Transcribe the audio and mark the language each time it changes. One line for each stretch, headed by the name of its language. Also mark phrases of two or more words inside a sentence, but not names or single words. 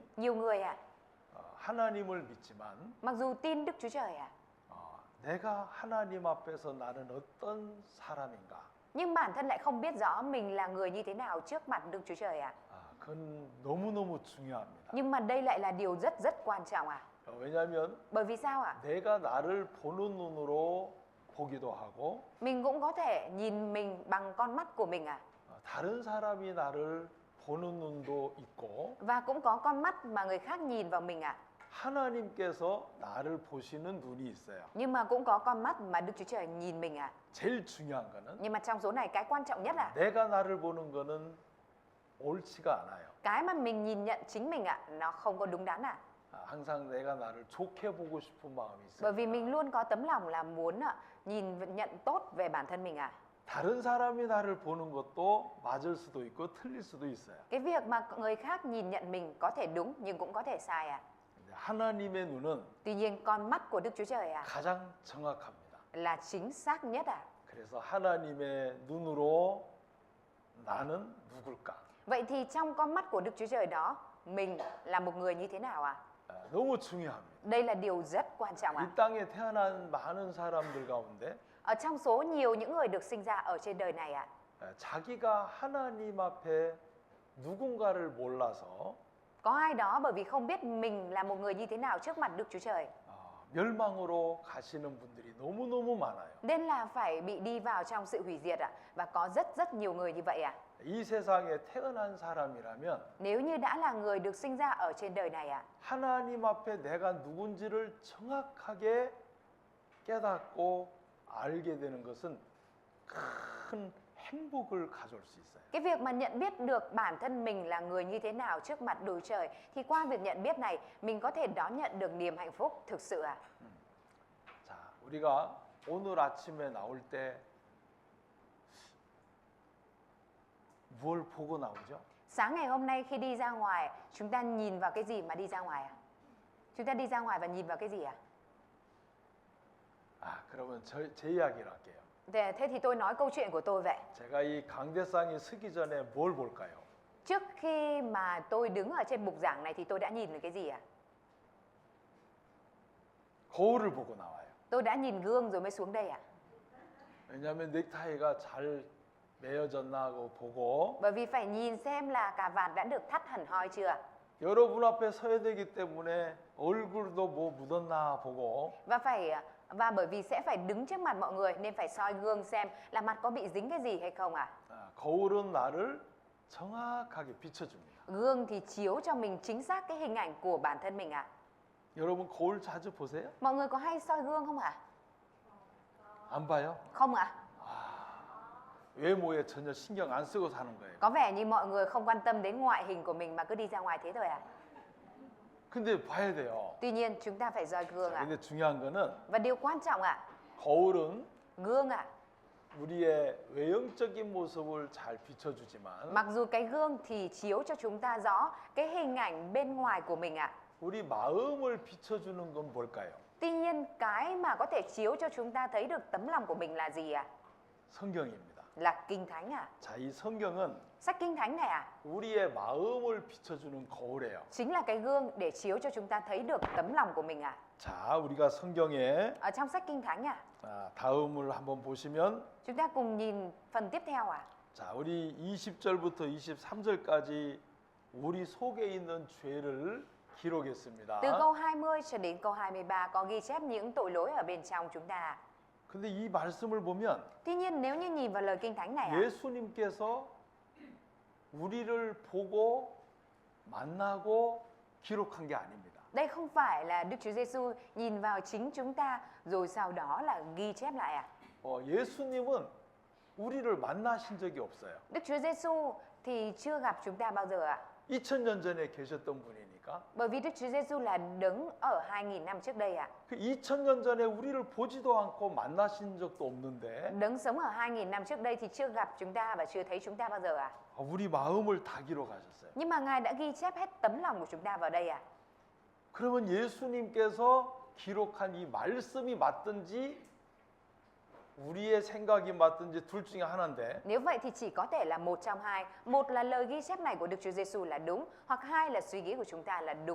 Vietnamese: Nhiều người ạ,
Korean: 하나님을 믿지만
Vietnamese: mặc dù tin Đức Chúa Trời ạ,
Korean: 내가 하나님 앞에서 나는 어떤 사람인가?
Vietnamese: nhưng bản thân lại không biết rõ mình là người như thế nào trước mặt Đức Chúa Trời ạ.
Korean: 그건 너무너무 중요합니다.
Vietnamese: Nhưng mà đây lại là điều rất rất quan trọng ạ.
Korean: 왜냐하면
Vietnamese: Bởi vì sao ạ?
Korean: 내가 나를 보는 눈으로 보기도 하고
Vietnamese: Mình cũng có thể nhìn mình bằng con mắt của mình ạ.
Korean: 다른 사람이 나를 보는 눈도 있고
Vietnamese: Và cũng có con mắt mà người khác nhìn vào mình ạ.
Korean: 하나님께서 나를 보시는 눈이 있어요.
Vietnamese: Nhưng mà cũng có con mắt mà Đức Chúa Trời nhìn mình ạ.
Korean: 제일 중요한 거는
Vietnamese: Nhưng mà trong số này cái quan trọng nhất là
Korean: 내가 나를 보는 거는 옳지가 않아요.
Vietnamese: cái mà mình nhìn nhận chính mình ạ, nó không có đúng đắn ạ.
Korean: 항상 내가 나를 좋게 보고 싶은 마음이
Vietnamese: Bởi
Korean: 있어요.
Vietnamese: vì mình luôn có tấm lòng là muốn nhìn nhận tốt về bản thân mình ạ.
Korean: 다른 사람이 나를 보는 것도 맞을 수도 있고 틀릴 수도 있어요.
Vietnamese: Cái việc mà người khác nhìn nhận mình có thể đúng nhưng cũng có thể sai ạ.
Korean: 근데 하나님의 눈은
Vietnamese: Tuy nhiên con mắt của Đức Chúa Trời ạ
Korean: 가장 정확합니다.
Vietnamese: là chính xác nhất ạ.
Korean: 그래서 하나님의 눈으로 나는 누굴까?
Vietnamese: Vậy thì trong con mắt của Đức Chúa Trời đó, mình là một người như thế nào ạ?
Korean: 너무 중요합니다.
Vietnamese: Đây là điều rất quan trọng ạ.
Korean: 이 땅에 태어난 많은 사람들 가운데
Vietnamese: Ở trong số nhiều những người được sinh ra ở trên đời này ạ,
Korean: 자기가 하나님 앞에 누군가를 몰라서
Vietnamese: có ai đó bởi vì không biết mình là một người như thế nào trước mặt Đức Chúa Trời,
Korean: 멸망으로 가시는 분들이 너무너무 많아요.
Vietnamese: nên là phải bị đi vào trong sự hủy diệt ạ. Và có rất rất nhiều người như vậy ạ.
Korean: 이 세상에 태어난 사람이라면
Vietnamese: Nếu như đã là người được sinh ra ở trên đời này ạ,
Korean: 하나님 앞에 내가 누군지를 정확하게 깨닫고 알게 되는 것은 큰 행복을 가져올 수 있어요.
Vietnamese: cái việc mà nhận biết được bản thân mình là người như thế nào trước mặt Đức Chúa Trời, thì qua việc nhận biết này mình có thể đón nhận được niềm hạnh phúc thực sự ạ.
Korean: 자, 우리가 오늘 아침에 나올 때 뭘 보고 나오죠?
Vietnamese: Sáng ngày hôm nay khi đi ra ngoài, chúng ta nhìn vào cái gì mà đi ra ngoài ạ? Chúng ta đi ra ngoài và nhìn vào cái gì ạ?
Korean: 그러면 제 이야기를 할게요.
Vietnamese: Thế thì tôi nói câu chuyện của tôi vậy.
Korean: 제가 이 강대상에 서기 전에 뭘 볼까요?
Vietnamese: Trước khi mà tôi đứng ở trên bục giảng này thì tôi đã nhìn được cái gì ạ?
Korean: 거울을 보고 나와요.
Vietnamese: Tôi đã nhìn gương rồi mới xuống đây ạ.
Korean: 왜냐하면 넥타이가 잘 매어졌나 하고 보고
Vietnamese: Bởi vì phải nhìn xem là cà vạt đã được thắt hẳn hoi chưa.
Korean: 여러분 앞에 서야 되기 때문에 얼굴도 뭐 묻었나 보고
Vietnamese: Và bởi vì sẽ phải đứng trước mặt mọi người nên phải soi gương xem là mặt có bị dính cái gì hay không ạ.
Korean: 거울은 나를 정확하게 비춰줍니다.
Vietnamese: Gương thì chiếu cho mình chính xác cái hình ảnh của bản thân mình ạ.
Korean: 여러분 거울 자주 보세요?
Vietnamese: Mọi người có hay soi gương không ạ?
Korean: 안 봐요?
Vietnamese: Không ạ?
Korean: 외모에 전혀 신경 안 쓰고 사는 거예요.
Vietnamese: Có vẻ như mọi người không quan tâm đến ngoại hình của mình mà cứ đi ra ngoài thế thôi ạ.
Korean: 근데 봐야 돼요.
Vietnamese: Tuy nhiên chúng ta phải soi gương ạ.
Korean: 근데 중요한 거는
Vietnamese: Và điều quan trọng ạ,
Korean: 거울은
Vietnamese: gương ạ,
Korean: 우리의 외형적인 모습을 잘 비춰주지만
Vietnamese: mặc dù cái gương thì chiếu cho chúng ta rõ cái hình ảnh bên ngoài của mình ạ,
Korean: 우리 마음을 비춰주는 건 뭘까요?
Vietnamese: tuy nhiên cái mà có thể chiếu cho chúng ta thấy được tấm lòng của mình là gì ạ?
Korean: 성경입니다.
Vietnamese: Là Kinh Thánh ạ.
Korean: 자, 이 성경은
Vietnamese: Sách Kinh Thánh này
Korean: 우리의 마음을 비춰주는 거울이에요.
Vietnamese: chính là cái gương để chiếu cho chúng ta thấy được tấm lòng của mình
Korean: 자, 우리가 성경에
Vietnamese: Ở trong sách Kinh Thánh
Korean: 다음을 한번 보시면
Vietnamese: chúng ta cùng nhìn phần tiếp theo
Korean: 자, 우리 20절부터 23절까지 우리 속에 있는 죄를 기록했습니다.
Vietnamese: Từ câu 20 cho đến câu 23 có ghi chép những tội lỗi ở bên trong chúng ta.
Korean: 근데 이 말씀을 보면
Vietnamese: Tuy nhiên nếu như nhìn vào lời Kinh Thánh này
Korean: 예수님께서 우리를 보고 만나고 기록한 게 아닙니다.
Vietnamese: đây không phải là Đức Chúa Giêsu nhìn vào chính chúng ta rồi sau đó là ghi chép lại
Korean: 예수님은 우리를 만나신 적이 없어요.
Vietnamese: Đức Chúa Giêsu thì chưa gặp chúng ta bao giờ
Korean: 2000년 전에 계셨던 분이니까.
Vietnamese: Bởi vì Đức Chúa Giêsu là đấng ở 2000 năm trước đây
Korean: 그 2000년 전에 우리를 보지도 않고 만나신 적도 없는데
Vietnamese: Đấng sống ở 2000 năm trước đây thì chưa gặp chúng ta và chưa thấy chúng ta bao giờ
Korean: 우리 마음을 다 기록하셨어요.
Vietnamese: Nhưng mà Ngài đã ghi chép hết tấm lòng của chúng ta vào đây
Korean: 그러면 예수님께서 기록한 이 말씀이 맞든지 우리의 생각이 맞든지 둘 중에 하나인데
Vietnamese: Nếu vậy thì chỉ có thể là một trong hai. Một là lời ghi chép này của Đức Chúa Giêsu là đúng, hoặc hai là suy nghĩ của chúng ta là đúng